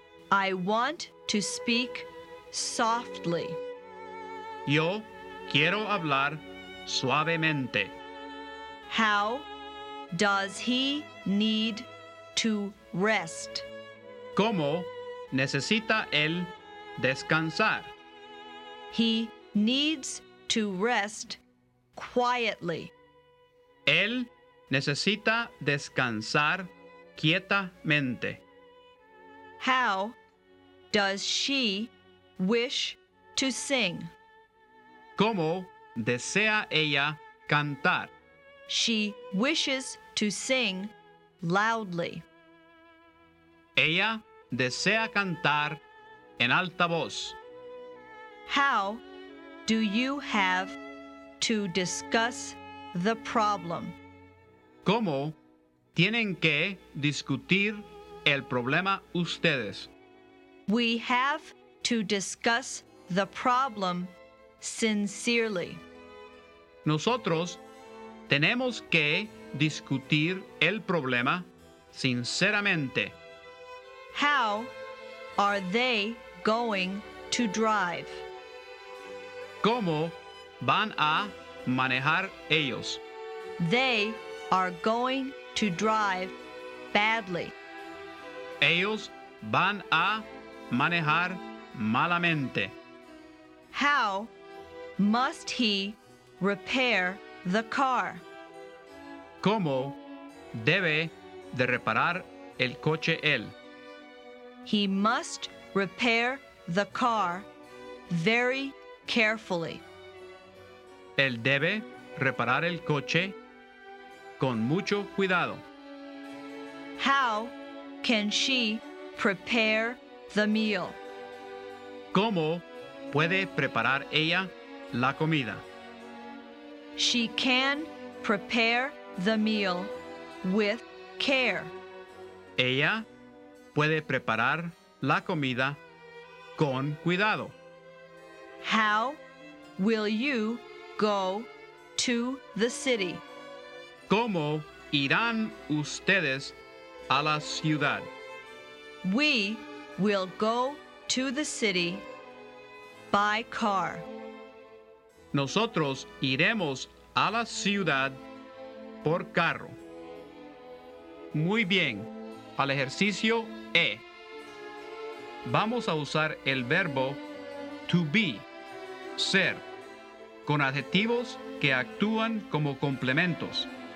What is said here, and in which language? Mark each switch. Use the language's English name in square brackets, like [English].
[English] I want to speak softly. [Spanish] Yo quiero hablar suavemente. [English] How does he need to rest? [Spanish] ¿Cómo necesita él descansar? [English] He needs to rest quietly. [Spanish] Él necesita descansar quietamente. [English] How does she wish to sing? [Spanish] ¿Cómo desea ella cantar? [English] She wishes to sing loudly. [Spanish] Ella desea cantar en alta voz. [English] How do you have to discuss the problem? [Spanish] ¿Cómo tienen que discutir el problema ustedes? [English] We have to discuss the problem sincerely. [Spanish] Nosotros tenemos que discutir el problema sinceramente. [English] How are they going to drive? [Spanish] ¿Cómo van a manejar ellos? [English] They are going to drive badly. [Spanish] Ellos van a manejar malamente. [English] How must he repair the car. [Spanish] ¿Cómo debe de reparar el coche él? [English] He must repair the car very carefully. [Spanish] Él debe reparar el coche con mucho cuidado. [English] How can she prepare the meal? [Spanish] ¿Cómo puede preparar ella la comida? [English] She can prepare the meal with care. [Spanish] Ella puede preparar la comida con cuidado. [English] How will you go to the city? [Spanish] ¿Cómo irán ustedes a la ciudad? [English] We will go to the city by car. [Spanish] Nosotros iremos a la ciudad por carro. Muy bien. Al ejercicio E. Vamos a usar el verbo to be, ser, con adjetivos que actúan como complementos.